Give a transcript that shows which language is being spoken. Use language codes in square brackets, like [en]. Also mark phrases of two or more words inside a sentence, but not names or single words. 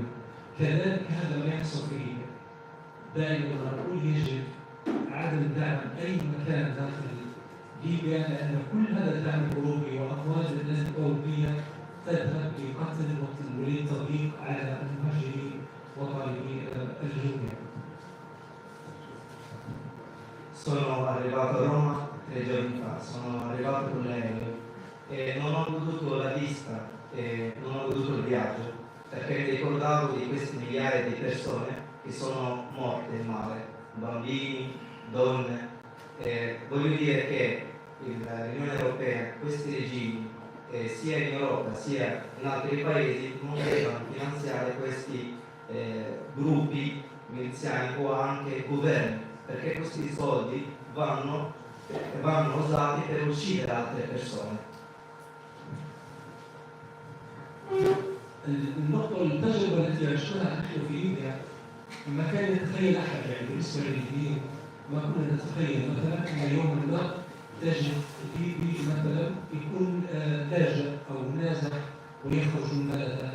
[ar] كذلك هذا ما يحصل في ليبيا. دائما نقول يجب عدم دعم أي مكان داخل ليبيا، لأن كل هذا الدعم الأوروبي وأموال الأوروبية تذهب لقتل وللتضييق على المهاجرين وطالبي الهجرة. [it] Sono arrivato a Roma 3 giorni fa, sono arrivato con l'aereo e non ho goduto la vista e non ho goduto il viaggio perché mi ricordavo di queste migliaia di persone che sono morte in mare, bambini, donne. Voglio dire che l'Unione Europea, questi regimi, sia in Europa sia in altri paesi, non devono finanziare questi gruppi miliziani o anche governi, perché questi soldi vanno usati per uccidere altre persone. [ar] التجربة التي عشناها نحن في ليبيا ما كان يتخيل أحد، يعني بالنسبة للليبيين ما كنا نتخيل مثلا أن يوما ما تجد ليبي مثلا يكون لاجئ أو نازح ويخرج من بلده.